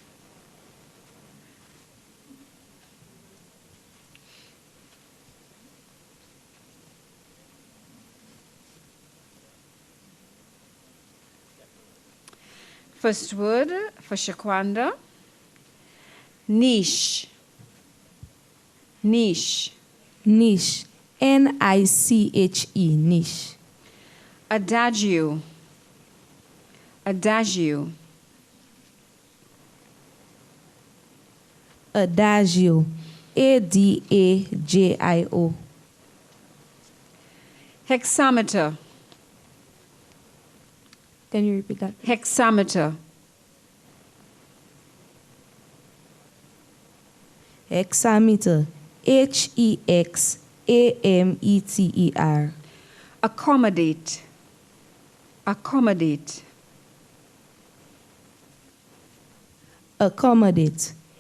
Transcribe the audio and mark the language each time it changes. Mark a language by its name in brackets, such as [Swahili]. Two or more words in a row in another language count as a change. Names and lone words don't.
[English] First word for Shaquanda, niche. Niche. Niche. N-I-C-H-E. Niche. Adagio. Adagio. Adagio. A-D-A-J-I-O. Hexameter. Can you repeat that? Hexameter. Hexameter. H-E-X-A-M-E-T-E-R. Accommodate. Accommodate. Accommodate.